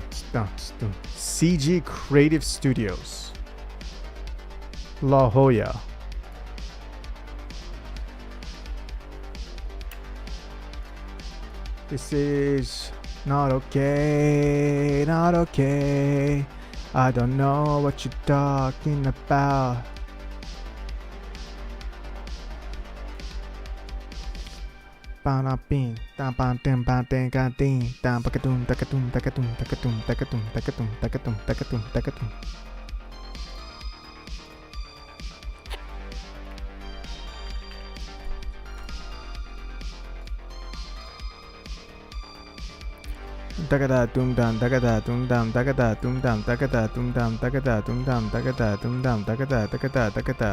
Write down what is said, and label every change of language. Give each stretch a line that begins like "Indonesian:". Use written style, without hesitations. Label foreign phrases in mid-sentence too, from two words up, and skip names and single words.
English: CG Creative Studios, La Jolla. This is not okay. Not okay. I don't know what you're talking about. Banapin, dampan tempan tengatin, dampakatum, takatum, takatum, takatum, takatum, takatum, takatum, takatum, takatum. Takada dum dum, takada dum dum, takada dum dum, takada dum dum, takada dum dum, takada dum dum, takada.